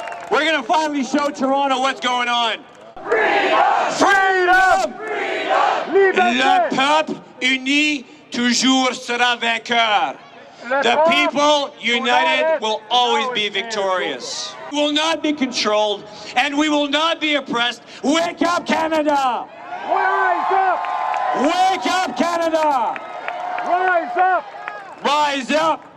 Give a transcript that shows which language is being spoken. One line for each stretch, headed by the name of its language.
English: We're going to finally show Toronto what's going on. Freedom! Freedom! Freedom!
French: Le peuple uni toujours sera vainqueur.
English: The people united will always be victorious. We will not be controlled, and we will not be oppressed. Wake up, Canada! Rise up! Wake up, Canada! Rise up! Rise up!